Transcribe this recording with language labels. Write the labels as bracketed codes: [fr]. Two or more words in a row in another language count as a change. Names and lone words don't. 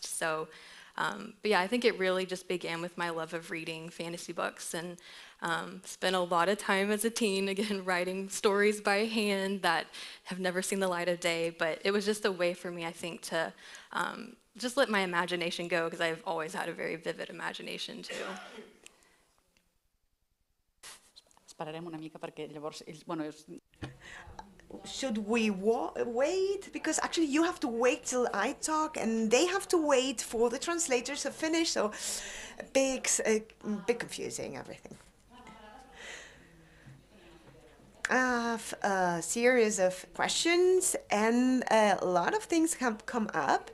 [en] So, but yeah, I think it really just began with my love of reading fantasy books, and spent a lot of time as a teen, again, writing stories by hand that have never seen the light of day. But it was just a way for me, I think, to just let my imagination go, because I've always had a very vivid imagination too. [ca] Esperarem una mica perquè llavors ells, bueno, [en] Should we wait? Because actually you have to wait till I talk, and they have to wait for the translators to finish. So big confusing everything. I have a series of questions, and a lot of things have come up,